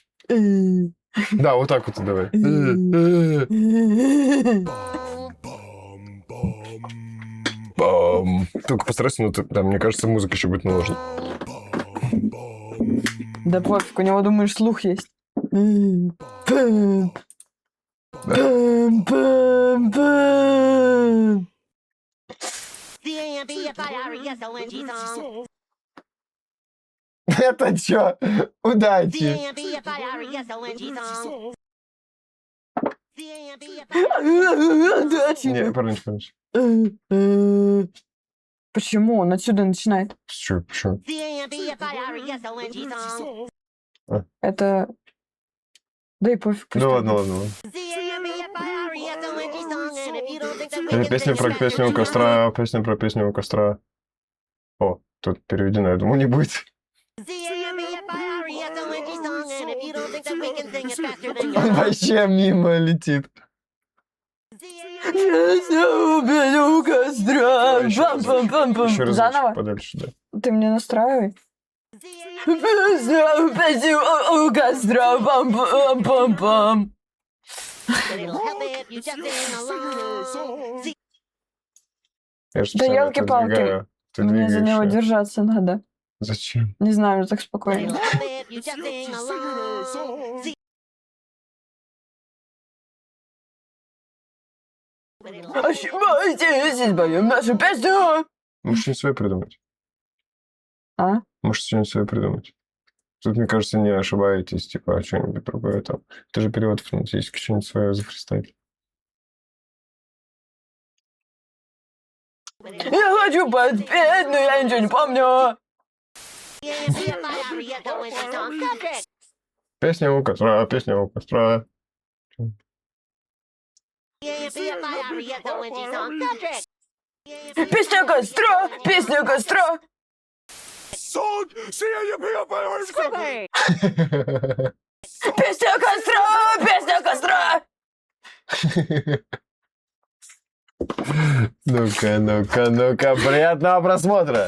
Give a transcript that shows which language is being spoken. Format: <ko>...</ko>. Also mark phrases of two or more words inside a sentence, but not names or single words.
<ru>Да, вот так вот и давай. Бам. Только постарайся, ну, да, мне кажется, музыка еще быть не нужна. Да пофиг, у него, думаешь, слух есть?</ru> <en>C-A-M-P-F-I-R-E-S-O-N-G song.</en> <ru>Это чё? Удачи.</ru> <en>C-A-M-P-F-I-R-E-S-O-N-G song. C-A-M-P-F-I-R-E-S-O-N-G song.</en> <ru>Не, парнич. Почему? Он отсюда начинает. Чё, почему?</ru> <en>C-A-M-P-F-I-R-E-S-O-N-G song.</en> <ru>Это... Да и пофиг. пусть Да так ладно, будет. ладно.</ru> <en>C-A-M-P-F-I-R-E-S-O-N-G song. And if you don't think that we</en> <ru>Это</ru> <en>can</en> <ru>песня</ru> <en>sing</en> <ru>про</ru> <en>it</en> <ru>песню у</ru> <en>faster than</en> <ru>костра, песня про песню у костра. О, тут переведено, я думал, не будет.</ru> <en>C-A-M-P-F-I-R-E-S-O-N-G song. And if you don't think that we can sing it faster than</en> <ru>Он вообще мимо летит. Песня убью костра. Пам-пам-пам-пам. Еще раз Заново? подальше, да. Ты мне настраивай. Песня у костра. Пам-пам-пам-пам.</ru> <en>It'll help if you just sing along.</en> <ru>Я же Да специально ёлки-палки. отодвигаю. Ты Мне за него двигаешь. держаться надо. Зачем? Не знаю, мне так</ru> <en>It'll</en> <ru>спокойно.</ru> <en>help if you just sing along.</en> <ru>Ошибаетесь, избавим нашу песню. Можешь что-нибудь свое придумать. А? Можешь что-нибудь свое придумать. Тут, мне кажется, не ошибаетесь, типа, что-нибудь другое там. Это же перевод французский, что-нибудь свое зафристайлить. Я хочу подпеть, но я ничего не помню.</ru> <en>C-A-M-P-F-I-R-E-S-O-N-G song. Patrick!</en> <ru>Песня у костра, песня у костра.</ru> <en>C-A-M-P-F-I-R-E-S-O-N-G song. Patrick!</en> <ru>Песня костра, песня костра. Песня костра, песня костра. Ну-ка, ну-ка, ну-ка, приятного просмотра.</ru>